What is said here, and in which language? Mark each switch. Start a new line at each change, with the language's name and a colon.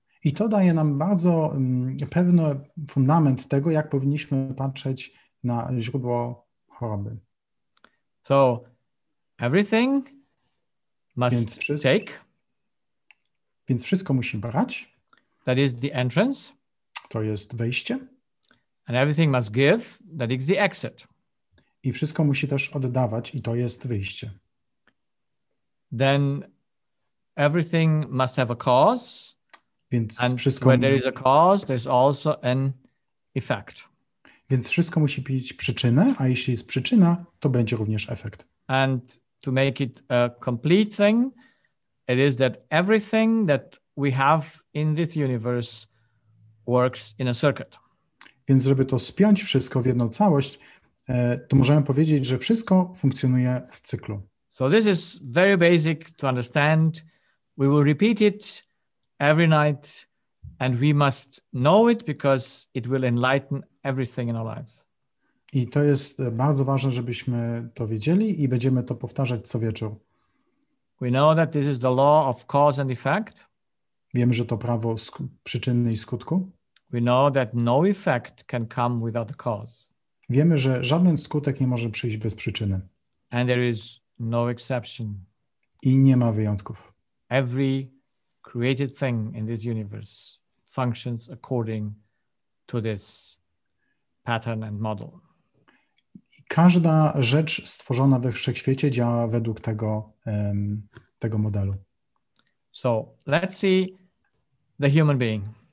Polish: I to daje nam bardzo pewny fundament tego, jak powinniśmy patrzeć na źródło choroby.
English: So everything must take.
Polish: Więc wszystko musi brać.
English: That is the entrance.
Polish: To jest wejście.
English: And everything must give. That is the exit.
Polish: I wszystko musi też oddawać i to jest wyjście.
English: Then everything must have a cause.
Polish: Więc
English: and
Polish: wszystko,
English: where there is a cause, there's also an effect.
Polish: Więc wszystko musi mieć przyczynę, a jeśli jest przyczyna, to będzie również efekt.
English: And to make it a complete thing, it is that everything that we have in this universe works in a circuit.
Polish: Więc żeby to spiąć wszystko w jedną całość, to możemy powiedzieć, że wszystko funkcjonuje w cyklu.
English: So this is very basic to understand. We will repeat it every night and we must know it because it will enlighten everything in our lives.
Polish: I to jest bardzo ważne, żebyśmy to wiedzieli i będziemy to powtarzać co wieczór.
English: We know that this is the law of cause and effect.
Polish: Wiemy, że to prawo przyczyny i skutku.
English: We know that no effect can come without a cause.
Polish: Wiemy, że żaden skutek nie może przyjść bez przyczyny.
English: And there is no exception.
Polish: I nie ma wyjątków.
English: Every created thing in this universe functions according to this pattern and model.
Polish: I każda rzecz stworzona we wszechświecie działa według tego modelu.
English: So let's see the human being.